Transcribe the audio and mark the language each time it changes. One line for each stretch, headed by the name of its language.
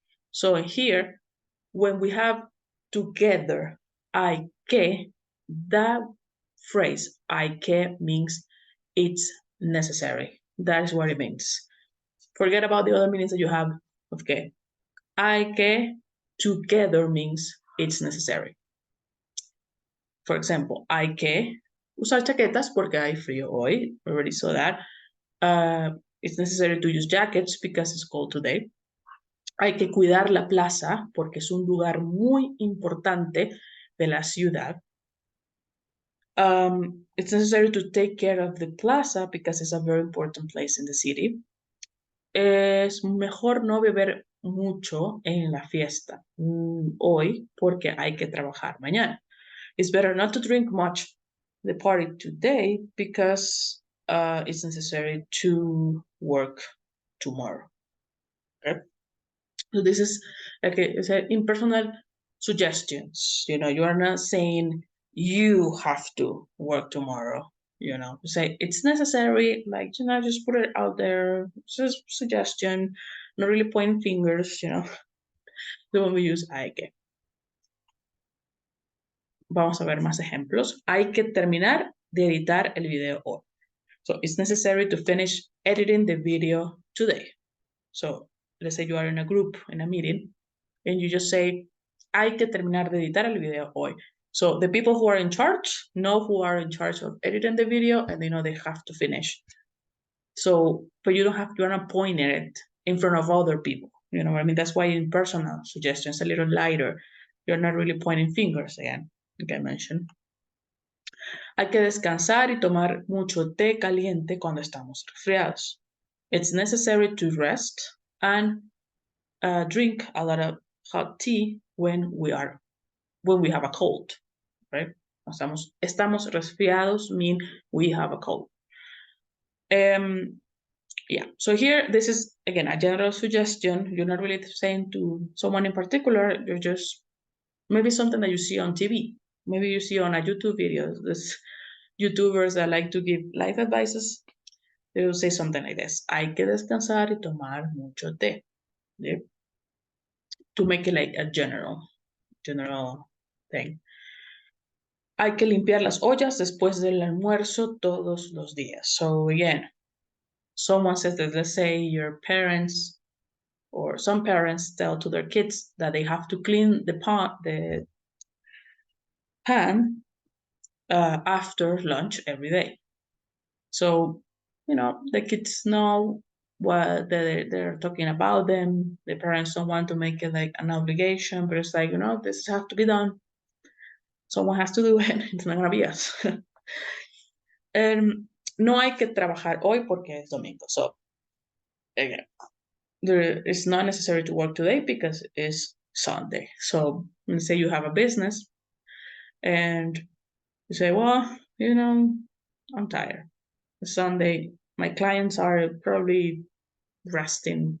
English: So here, when we have together, hay que, that phrase, hay que, means it's necessary. That is what it means. Forget about the other meanings that you have of que. Hay que, together, means it's necessary. For example,
Spanish: hay que usar chaquetas porque hay frío hoy.
English: We already saw that. It's necessary to use jackets because it's cold today.
Spanish: Hay que cuidar la plaza porque es un lugar muy importante de la ciudad.
English: It's necessary to take care of the plaza because it's a very important place in the city.
Spanish: Es mejor no beber mucho en la fiesta hoy porque hay que trabajar mañana.
English: It's better not to drink much the party today because it's necessary to work tomorrow. Okay? So this is like it's impersonal suggestions. You know, you are not saying you have to work tomorrow. You know, say it's necessary. Like just put it out there. It's a suggestion. Not really pointing fingers. You know, the one we use hay que. Vamos a ver más ejemplos.
Spanish: Hay que terminar de editar el video hoy.
English: So it's necessary to finish editing the video today. So let's say you are in a group, in a meeting, and you just say,
Spanish: hay que terminar de editar el video hoy.
English: So the people who are in charge know who are in charge of editing the video, and they know they have to finish. So, but you're not pointing it in front of other people. You know what I mean? That's why in personal suggestions, a little lighter, you're not really pointing fingers again, like I mentioned.
Spanish: Hay que descansar y tomar mucho té caliente cuando estamos resfriados.
English: It's necessary to rest and drink a lot of hot tea when we have a cold, right?
Spanish: Estamos resfriados
English: mean we have a cold. Yeah, so here, this is, again, a general suggestion. You're not really saying to someone in particular, you're just, maybe something that you see on TV. Maybe you see on a YouTube video, this YouTubers that like to give life advices. They will say something like this:
Spanish: hay que descansar y tomar mucho té.
English: Yeah? To make it like a general thing.
Spanish: Hay que limpiar las ollas después del almuerzo todos los días.
English: So again, someone says that, let's say your parents or some parents tell to their kids that they have to clean the pan after lunch every day. So, you know, the kids know what they're talking about them. The parents don't want to make it like an obligation, but it's like, you know, this has to be done. Someone has to do it. It's not gonna be us.
Spanish: No hay que trabajar hoy porque es domingo.
English: So, again, it's not necessary to work today because it's Sunday. So, let's say you have a business and you say, well, you know, I'm tired. It's Sunday. My clients are probably resting.